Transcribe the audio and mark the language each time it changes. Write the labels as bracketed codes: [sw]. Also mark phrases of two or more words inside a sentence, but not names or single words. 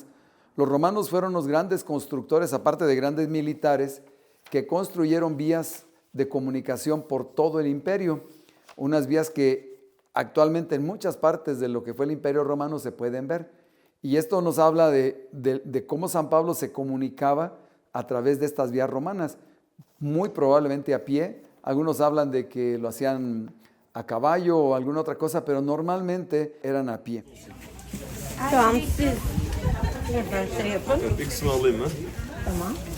[es] Los romanos fueron los grandes constructores, aparte de grandes militares, que construyeron vías de comunicación por todo el imperio, unas vías que actualmente en muchas partes de lo que fue el Imperio Romano se pueden ver. Y esto nos habla de cómo San Pablo se comunicaba a través de estas vías romanas, muy probablemente a pie. Algunos hablan de que lo hacían a caballo o alguna otra cosa, pero normalmente eran a pie. [tr] Tamam siz buradan şey yapın. Bir kısmı alayım ben. Tamam.